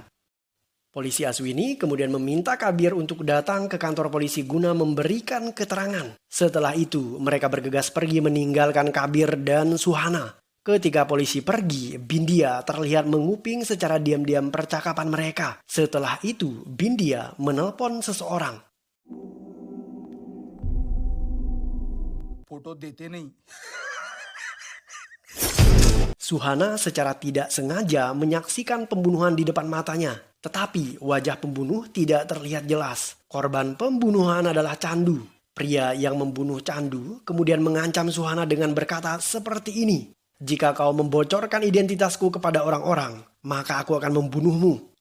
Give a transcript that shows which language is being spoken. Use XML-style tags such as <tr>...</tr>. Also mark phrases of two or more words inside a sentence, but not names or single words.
<id>Polisi Aswini kemudian meminta Kabir untuk datang ke kantor polisi guna memberikan keterangan. Setelah itu, mereka bergegas pergi meninggalkan Kabir dan Suhana. Ketika polisi pergi, Bindia terlihat menguping secara diam-diam percakapan mereka. Setelah itu, Bindia menelpon seseorang.</id> <hi>फोटो देते नहीं.</hi> <id>Suhana secara tidak sengaja menyaksikan pembunuhan di depan matanya. Tetapi wajah pembunuh tidak terlihat jelas. Korban pembunuhan adalah Chandu. Pria yang membunuh Chandu kemudian mengancam Suhana dengan berkata seperti ini. Jika kau membocorkan identitasku kepada orang-orang, maka aku akan membunuhmu.</id>